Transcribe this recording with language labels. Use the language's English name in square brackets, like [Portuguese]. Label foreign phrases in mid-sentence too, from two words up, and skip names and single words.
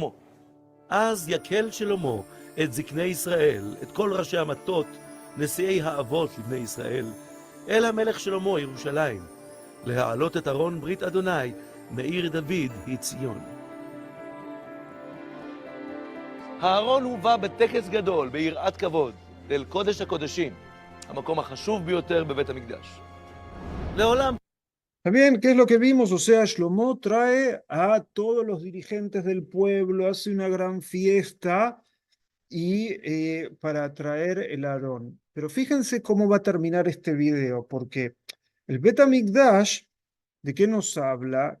[Hebrew] אז יקל שלמה את זקני ישראל, את כל ראשי המטות, נשיאי האבות לבני ישראל, אל המלך שלמה ירושלים, להעלות את ארון ברית אדוני מעיר דוד היא ציון. הארון הובא בטקס גדול, ביראת כבוד, אל קודש הקודשים, המקום החשוב ביותר בבית המקדש. לעולם. [Spanish] Está bien, ¿qué es lo que vimos? O sea, Shlomo trae a todos los dirigentes del pueblo, hace una gran fiesta y para traer el Aarón. Pero fíjense cómo va a terminar este video, porque el [Hebrew] בית המקדש, [Spanish] ¿de qué nos habla?